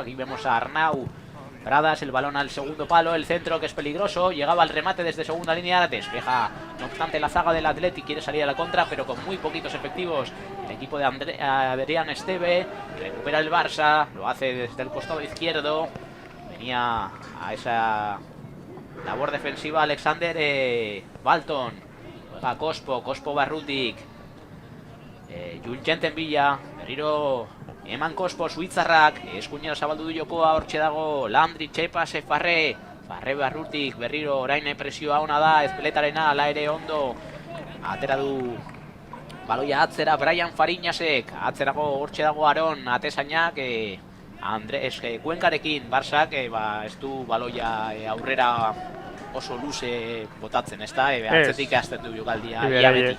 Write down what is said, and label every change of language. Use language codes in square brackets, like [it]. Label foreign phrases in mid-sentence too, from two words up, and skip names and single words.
[es] Aquí vemos a Arnau Pradas, el balón al segundo palo, el centro que es peligroso, llegaba al remate desde segunda línea, despeja no obstante la zaga del Athletic, quiere salir a la contra pero con muy poquitos efectivos el equipo de Adrián Esteve, recupera el Barça, lo hace desde el costado izquierdo, venía a esa labor defensiva Alexander Balton, juega Cospo Barrutik, Junjenten Villa, berriro [eu] eman Cospo, Suitzarrak, eskuinera zabaldu du jokoa, hortxe dago Landry, Txepas, Farre Barrutik, berriro orain presioa ona da, ezpeletarena, ala ere ondo, atera du baloia atzera, Brian Fariñasek, atzerago hortxe dago Aron, atezainak, Andres Kuenkarekin, Barsak, ez du baloia aurrera oso luze botatzen, ez da, atzetik azten du jokaldia, iabetik.